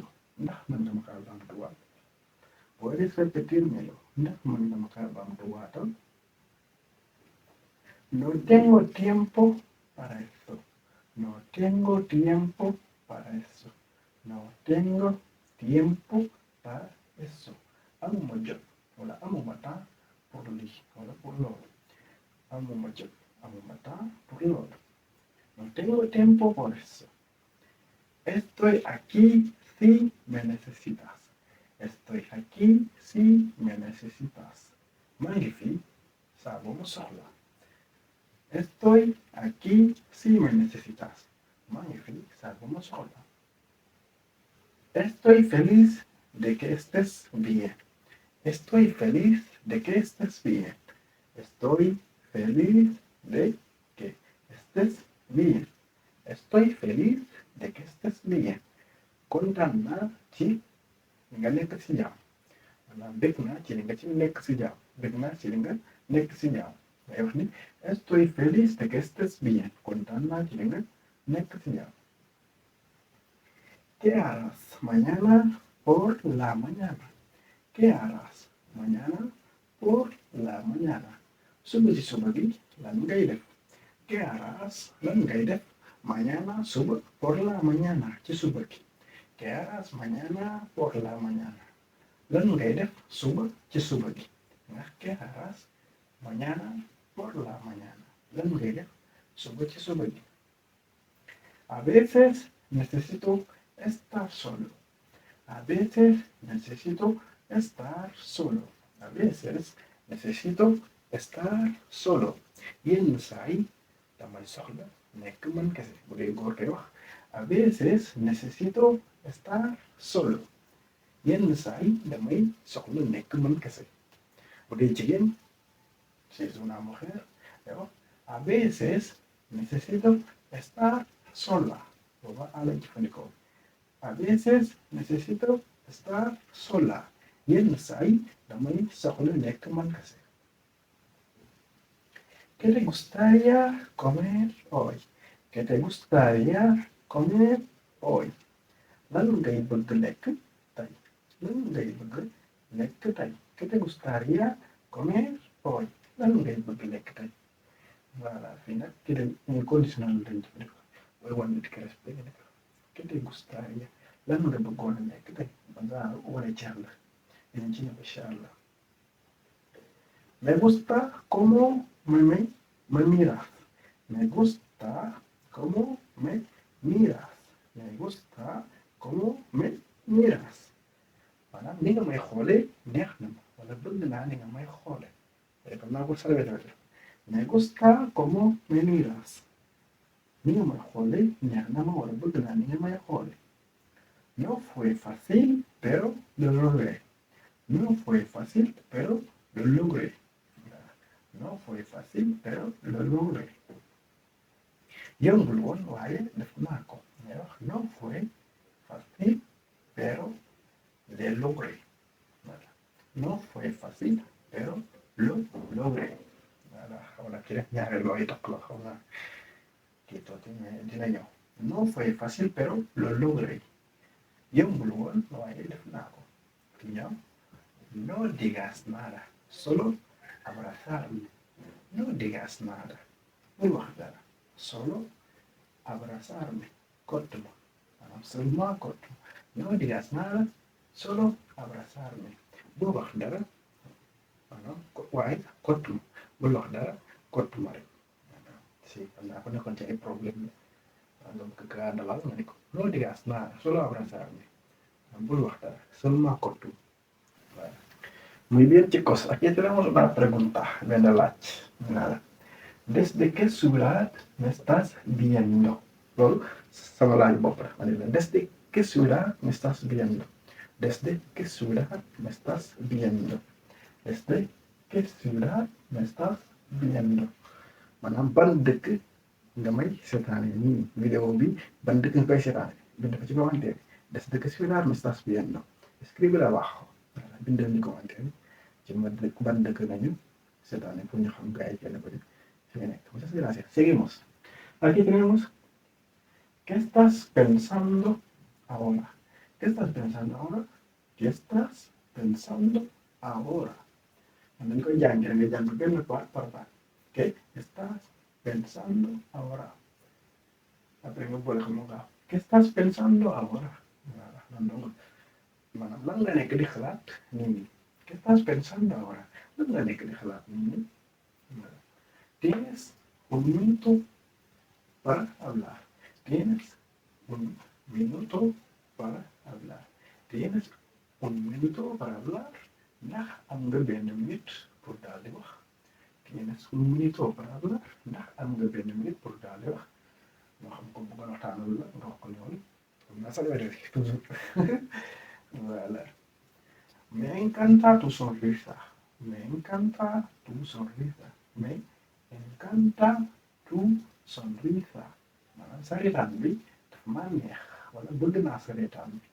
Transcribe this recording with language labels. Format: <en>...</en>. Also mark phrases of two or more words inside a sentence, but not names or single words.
<wo>Ndax man nga ma kaa baamtuwaat.</wo> <es>Puedes repetírmelo.</es> <wo>Ndax man nga ma kaa baamtuwaatal.</wo> <es>No tengo tiempo para eso. No tengo tiempo para eso. No tengo tiempo para eso.</es> <wo>Amuma jot wala amuma</wo> <fr>temps pour</fr> <wo>lii wala pour loolu. Amuma jot amuma</wo> <fr>temps pour</fr> <wo>loolu.</wo> <es>No tengo tiempo por eso. Estoy aquí si me necesitas. Estoy aquí si me necesitas.</es> <wo>Maa ngi fi saa boo ma soxla.</wo> <es>Estoy aquí si me necesitas.</es> <wo>Maa ngi fi saa boo ma soxla.</wo> <es>Estoy feliz de que estés bien. Estoy feliz de que estés bien. Estoy feliz de que estés bien. Estoy feliz de que estés bien.</es> <wo>Kontaan naa ci nga nekk ci jàmm. Maanaam bëgg naa ci li nga ci nekk ci jàmm. Bëgg naa ci li nga nekk ci jàmm. Ngay wax ni</wo> <es>estoy feliz de que estés bien.</es> <wo>Kontaan naa ci li nga nekk ci jàmm.</wo> <es>¿Qué harás mañana por la mañana? ¿Qué harás mañana por la mañana?</es> <wo>Suba ci suba gi lan ngay def?</wo> <es>¿Qué harás</es> <wo>lan ngay def?</wo> <es>Mañana suba por la mañana</es> <wo>ci suba gi.</wo> <es>¿Qué harás mañana por la mañana?</es> <wo>Lan ngay def suba ci suba gi.</wo> <es>Ndax ¿qué harás mañana por la mañana?</es> <wo>Lan ngay def suba ci suba gi.</wo> <es>A veces necesito estar solo. A veces necesito estar solo. A veces necesito estar solo.</es> <wo>Yenn saa yi damay soxla nekk man kese bu dee góor koy wax.</wo> <es>A veces necesito estar solo.</es> <wo>Yenn saa yi damay soxla nekk man kese bu dee jigéen</wo> <es>si es una mujer a veces necesito estar sola.</es> <wo>Booba a lañ jëfandikoo.</wo> <es>A veces necesito estar sola.</es> <wo>Yenn saay damay soxla nekk man kese.</wo> <es>¿Qué te gustaría comer hoy? ¿Qué te gustaría comer hoy?</es> <wo>Lan ngay bëgg lekk tey? Lan ngay bëgg lekk tey?</wo> <es>¿Qué te gustaría comer hoy?</es> <wo>Lan ngay bëgg lekk tey? Voilà, fii nag ki dem ñu conditionnel lañ jëfandikoo. Booy wan nit ki respect nga ne ko</wo> <es>¿qué te gustaría?</es> <wo>Lan nga bëggoon a lekk tey? Ba nga wane cer la. Dinañ ci ñëw</wo> <ar>incha allah.</ar> <es>Me gusta cómo me miras. Me gusta cómo me miras. Me gusta cómo me miras.</es> <wo>Maanaam ni nga may xoolee neex na ma wala bëgg naa ni nga may xoolee. Kon naa ko salve tamit.</wo> <es>Me gusta cómo me miras.</es> <wo>Ni nga may xoolee neex na ma wala bëgg naa ni nga may xoolee.</wo> <es>No fue fácil, pero lo logré. No fue fácil, pero lo logré. No fue fácil, pero lo logré.</es> <wo>Yombul woon waaye def naa ko.</wo> <es>Mais wax no fue fácil, pero lo logré. Voilà. No fue fácil, pero lo logré.</es> <wo>Voilà. Wala ki def ñaareel looy takk la xaw naa kii tuuti mais dina ñëw.</wo> <es>No fue fácil, pero lo logré.</es> <wo>Yombul woon waaye def naa ko. Ki ñëw.</wo> <es>No digas nada, solo abrazarme. No digas nada.</es> <wo>Bul wax dara.</wo> <es>Solo abrazarme.</es> <wo>Kottu ma. Seulement kottu.</wo> <es>No digas nada, solo abrazarme.</es> <wo>Bul wax dara. Waaye kottu ma. Bul wax dara. Kottu ma rek. Si xam naa ko nekkoon ci ay problème la. Donc kaa dalal nga ne ko.</wo> <es>No digas nada, solo abrazarme.</es> <wo>Bul wax dara. Seulement kottu. Voilà.</wo> <es>Muy bien, chicos, aquí tenemos una pregunta, viene la nada. ¿Desde qué ciudad me estás viendo?</es> <wo>Loolu sama laaj bopp la.</wo> <es>¿Desde qué ciudad me estás viendo? ¿Desde qué ciudad me estás viendo? ¿Desde qué ciudad me estás viendo?</es> <wo>Maanaam ban dëkk nga may seetaane nii vidéo bi ban dëkk nga koy seetaane bind ko ci commentaire bi.</wo> <es>¿Desde qué ciudad me estás viendo? Escribe abajo.</es> <wo>Bindal ñu commentaire ci ma dëkk ban dëkk nañu seetaane pour ñu xam gars yi kenn ko fi nekk.</wo> <es>Muchas gracias. Seguimos. Aquí tenemos ¿qué estás pensando ahora? ¿Qué estás pensando ahora? ¿Qué estás pensando ahora?</es> <wo>Dañ koy jàngee nga jàng benn part par part.</wo> <es>¿Qué estás pensando ahora?</es> <wo>Après nga boole xam nga</wo> <es>¿qué estás pensando ahora?</es> <fr>Voilà donc</fr> <wo>maanaam lan nga nekk di xalaat nii.</wo> <es>¿Qué estás pensando ahora?</es> <wo>Lan nga nekk di xalaat nii.</wo> <es>Tienes un minuto para hablar. Tienes un minuto para hablar. Tienes un minuto para hablar.</es> <wo>Ndax am nga benn minute pour daal di wax.</wo> <es>Tienes un minuto para hablar.</es> <wo>Ndax am nga benn minute pour daal di wax. Moo xam ko bëggoon waxtaanal la nga wax ko noonu.</wo> <fr>Comme ça va être toujours. Voilà.</fr> <es>Me encanta tu sonrisa. Me encanta tu sonrisa. Me encanta tu sonrisa.</es> <wo>Maanaam sa reetaan bi dafa maa neex wala bëgg naa sa reetaan bi.</wo>